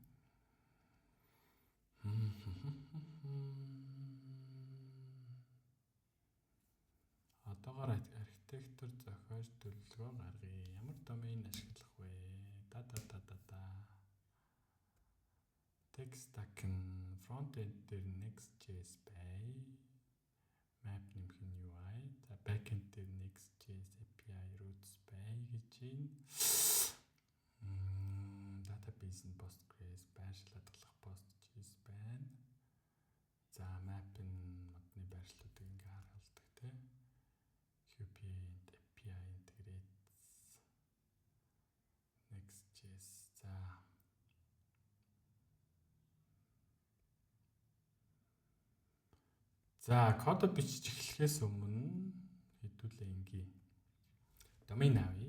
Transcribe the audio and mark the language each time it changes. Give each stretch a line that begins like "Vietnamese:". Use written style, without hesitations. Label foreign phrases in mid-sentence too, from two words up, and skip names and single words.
Mongolian: Одоогоор архитектор зохиож төлөвлөгөө гаргая. Ямар domain ашиглах вэ?
English: Tech stack
Mongolian: нь front-end дээр Next.js бай. Map нэмэх нь UI. За back-end дээр Next.js
English: API roots
Mongolian: бай гэж байна. Database JSON Postgres байршил хадгалах PostGIS байна. За map-ын модны байршлуудыг ингээ харуулдаг тий. QPient
English: API integrate
Mongolian: Next.js За код бичиж эхлэхээс өмнө хэдүүлээ ингээ домен авъя.